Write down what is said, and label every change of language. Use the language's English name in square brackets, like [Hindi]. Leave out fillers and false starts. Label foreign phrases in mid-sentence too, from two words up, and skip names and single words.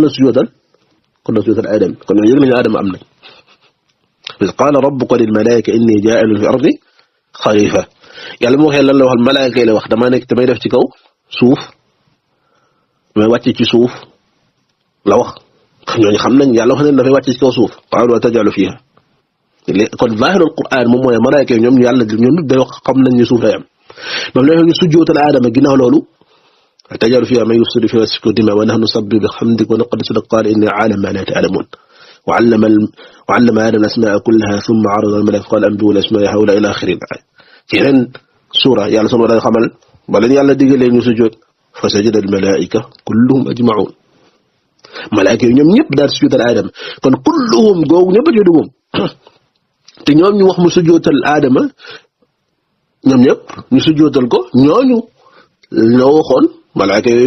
[Wolof] la sujjóotal Adam kon yëg nañu Adama am na [Arabic] إذ قال ربك للملائكة إني جاعل في الأرض خليفة [Wolof] yàlla mu waxee lan la waxal malaaka yi la wax damay def ci kaw suuf damay wàcce ci suuf la wax ñooñu xam nañ yàlla wax nañ dafay wàcce ci kaw suuf [Arabic] قالوا أتجعل فيها [Wolof] kon [Arabic] ظاهر القرآن [Wolof] moom mooy malaaka yi ñoom yàlla ñoom day wax xam nañ ni suuf day am ba mu ne ñu sujjootal Adama ginnaaw loolu [Arabic] أتجعل فيها من يفسد فيها ويسفك الدماء ونحن نسبح بحمدك ونقدس لك قال إني أعلم ما لا تعلمون وعلم آدم الأسماء كلها ثم عرض الملائكة قال أنبئوا الأسماء هؤلاء إلى آخر الآية [Wolof] ci yeneen suura yàlla sama day xamal ba leen yàlla digalee ñu sujjóot [Arabic] فسجد الملائكة كلهم أجمعون [Wolof] malaaka yi ñoom ñëpp daal sujjóotal Adama kon kulluhum googu ñëpp a ci dugg te ñoom ñu wax mu sujjóotal Adama ñoom ñëpp ñu sujjóotal ko ñooñu ñoo waxoon malaaka yooyu